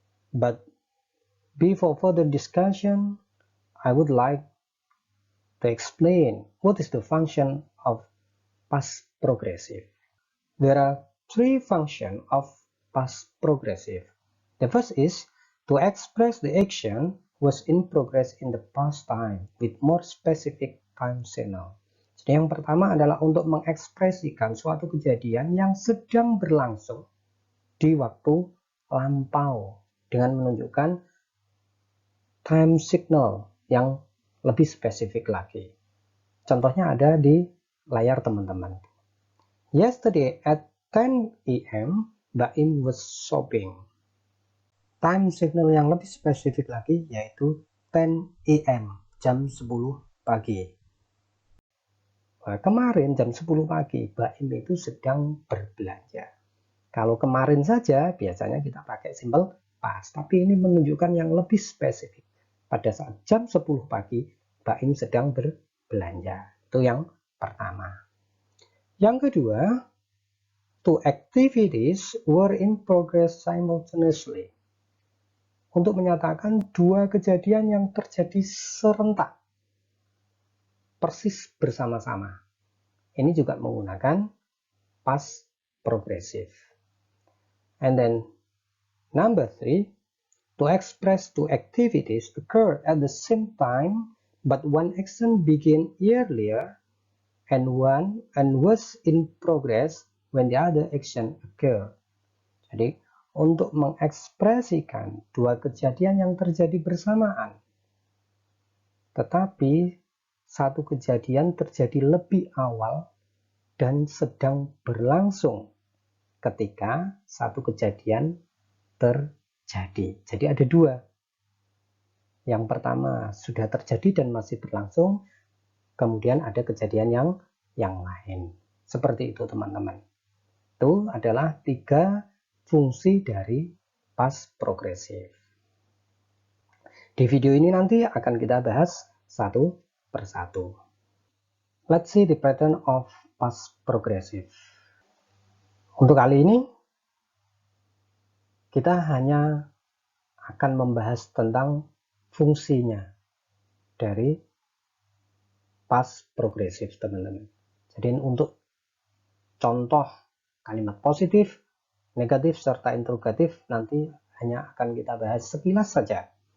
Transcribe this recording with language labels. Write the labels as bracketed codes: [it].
[en] But before further discussion, I would like to explain what is the function of past progressive. There are three functions of past progressive. The first is to express the action was in progress in the past time with more specific time signal. [id] Jadi yang pertama adalah untuk mengekspresikan suatu kejadian yang sedang berlangsung di waktu lampau dengan menunjukkan time signal yang lebih spesifik lagi. Contohnya ada di layar teman-teman. [en] Yesterday at 10 AM, Mbak Im was shopping. [id] Time signal yang lebih spesifik lagi yaitu 10 AM, jam 10 pagi. Nah, kemarin jam 10 pagi, Mbak Im itu sedang berbelanja. Kalau kemarin saja biasanya kita pakai simple past, tapi ini menunjukkan yang lebih spesifik. Pada saat jam 10 pagi, Mbak Im sedang berbelanja. Itu yang pertama. Yang kedua, [en] two activities were in progress simultaneously. [id] Untuk menyatakan dua kejadian yang terjadi serentak, persis bersama-sama. Ini juga menggunakan past progressive. [en] And then number 3, to express two activities occur at the same time, but one action began earlier and was in progress when the other action occurred. [id] Jadi untuk mengekspresikan dua kejadian yang terjadi bersamaan, tetapi satu kejadian terjadi lebih awal dan sedang berlangsung ketika satu kejadian terjadi. Jadi ada dua. Yang pertama sudah terjadi dan masih berlangsung, kemudian ada kejadian yang lain. Seperti itu teman-teman. Itu adalah 3 fungsi dari past progressive. Di video ini nanti akan kita bahas satu persatu. [en] Let's see the pattern of past progressive. [id] Untuk kali ini kita hanya akan membahas tentang fungsinya dari past progressive teman-teman. Jadi untuk contoh kalimat positif, negatif, serta interrogatif nanti hanya akan kita bahas sekilas saja.